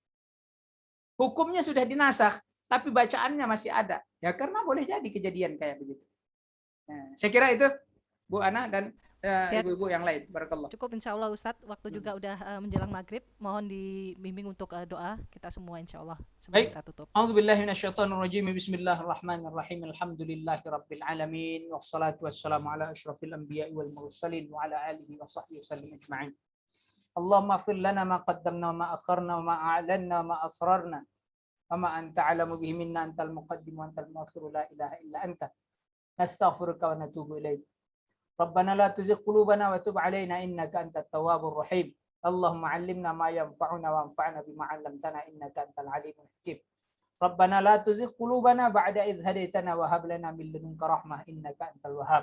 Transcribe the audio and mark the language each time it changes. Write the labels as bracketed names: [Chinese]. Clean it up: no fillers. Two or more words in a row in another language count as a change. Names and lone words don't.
[Indonesian] Hukumnya sudah dinasakh, tapi bacaannya masih ada. Ya karena boleh jadi kejadian kayak begitu. Nah, saya kira itu Bu Ana dan ibu-ibu yang lain. Barakallah. Cukup [Arabic] إن شاء الله [Indonesian] Ustadz, waktu juga udah menjelang maghrib. Mohon dibimbing untuk doa kita semua [Arabic] إن شاء الله. [Indonesian] Sebelum kita tutup. [Arabic] أعوذ بالله من الشيطان الرجيم. بسم الله الرحمن الرحيم. الحمد لله رب العالمين. والصلاة والسلام على أشرف الأنبياء والمرسلين وعلى آله وصحبه وسلم أجمعين. اللهم اغفر لنا ما قدمنا وما أخرنا وما أعلنا وما أسررنا وما أنت أعلم به منا أنت المقدم وأنت المؤخر لا إله إلا أنت. نستغفرك ونتوب إليك. ربنا لا تزغ قلوبنا وتب علينا إنك أنت التواب الرحيم. اللهم علمنا ما ينفعنا وانفعنا بما علمتنا إنك أنت العليم الحكيم. ربنا لا تزغ قلوبنا بعد إذ هديتنا وهب لنا من لدنك رحمة إنك أنت الوهاب.